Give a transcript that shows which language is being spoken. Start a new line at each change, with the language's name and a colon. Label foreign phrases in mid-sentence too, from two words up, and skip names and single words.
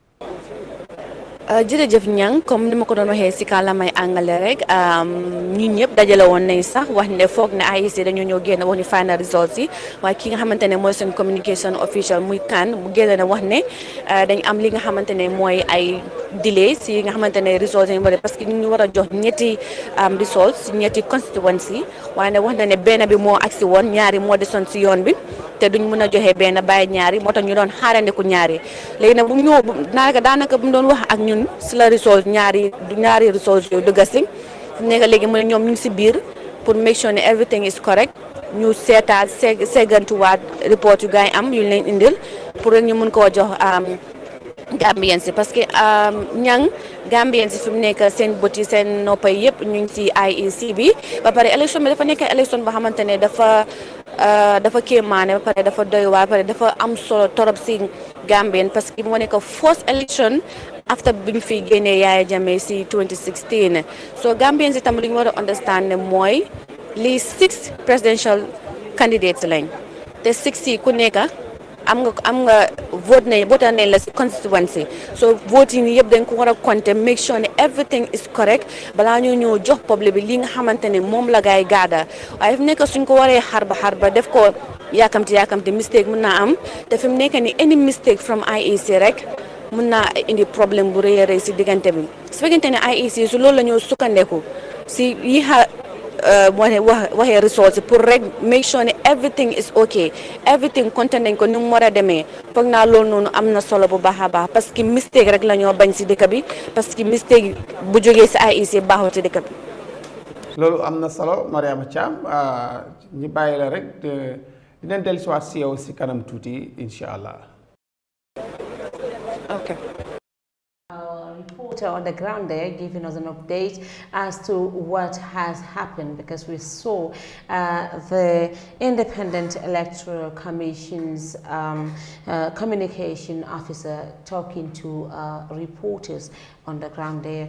Wolof: jërëjëf Niang comme ni ma ko doon waxee si kàllaamay angale rek ñun ñëpp dajale woon nañ sax wax ne foog ne IEC dañoo ñëw génn wax ni
English: final results
Wolof: yi waaye ki nga xamante ne mooy seen
English: communication official
Wolof: muy kan mu génn ne wax ne dañ am li nga xamante ne mooy ay delay si nga xamante ne results yi parce que ñu war a jox ñetti results ñetti constituency waaye ne wax na ne benn bi moo agsi woon ñaari moo desoon si yoon bi te duñ mën a joxe benn bàyyi ñaari moo tax ñu doon xaarandiku ñaari léegi nag bu mu ñëw daanaka bu mu doon wax ak ñun si la result ñaari result yooyu dëgg si fu nekk léegi mu ne ñoom ñu ngi si biir pour
English: make sure
Wolof: ne
English: everything is correct
Wolof: ñu seetaat seggantuwaat report yu gars yi am yu leen indil pour rek ñu mun koo jox Gambien si parce que ñang Gambien si fi mu nekk seen bët yi seen noppa yëpp ñu ngi si IEC bi ba pare élection bi dafa nekk élection boo xamante ne dafa kéemaane ba pare dafa doy waar ba pare dafa am solo torop si Gambien parce que moo nekk
English: first election after
Wolof: bi ñu fi génnee Yahya Jammeh si 2016 so Gambien si tam li ñu war a understand ne mooy lii 6
English: presidential candidates
Wolof: lañ te 6 yi ku nekk am nga vote nañ la si constituency so voting yëpp dañ ko war a compter
English: make sure
Wolof: ne
English: everything is correct
Wolof: balaa ñoo ñëw jox public bi li nga xamante ne moom la gaay gaada waaye fi mu nekk suñ ko waree xarba def ko yaakamti mistake mën naa am te fi mu nekk ni
English: any mistake from IEC
Wolof: rek mën naa indi problème bu rëy a rëy si diggante bi su fekkente ne IEC su loolu la ñoo sukkandeku si waxee results pour rek
English: make sure
Wolof: ne
English: everything is okay everything
Wolof: content nañ ko ni mu war a demee foog naa loolu noonu am na solo bu baax a baax parce que mistake rek la ñoo bañ si dëkk bi parce que mistake bu jógee si IEC baaxul si dëkk bi. loolu am na solo Mariama Thiam ñu bàyyi la rek dinañ dellusiwaat si yow si kanam tuuti
Arabic: إن شاء الله.
English: Okay. Our reporter on the ground there giving us an update as to what has happened, because we saw the Independent Electoral Commission's communication officer talking to reporters on the ground there.